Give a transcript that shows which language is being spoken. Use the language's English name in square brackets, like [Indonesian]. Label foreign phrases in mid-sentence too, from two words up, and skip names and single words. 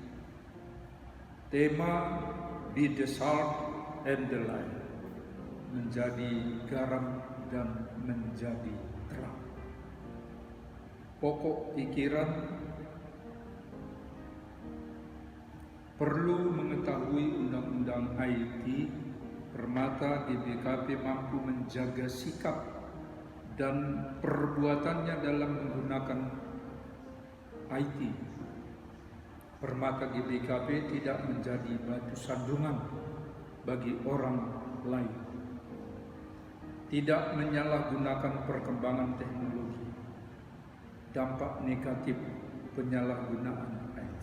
[English] Tema Be the Salt and the Light, [Indonesian] menjadi garam dan menjadi terang. Pokok pikiran: perlu mengetahui undang-undang IT. Permata GBKP mampu menjaga sikap dan perbuatannya dalam menggunakan IT. Permata GBKP tidak menjadi batu sandungan bagi orang lain, tidak menyalahgunakan perkembangan teknologi, dampak negatif penyalahgunaan IT.